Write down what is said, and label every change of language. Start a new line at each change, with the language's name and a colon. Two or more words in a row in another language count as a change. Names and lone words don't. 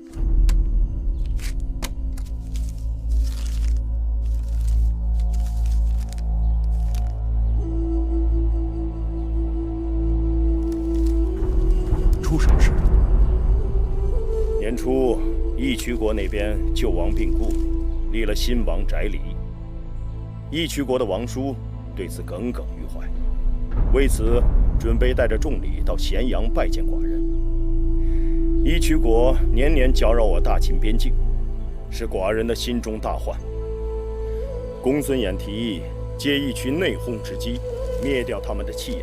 Chinese: 出什麼事了？年初，义渠國那邊舊王病故，立了新王翟離。義渠國的王叔對此耿耿於懷，為此準備帶着重禮到咸陽拜見寡人。義渠國年年攪擾我大秦邊境，是寡人的心中大患。公孫衍提議借義渠內訌之機，滅掉他們的氣焰。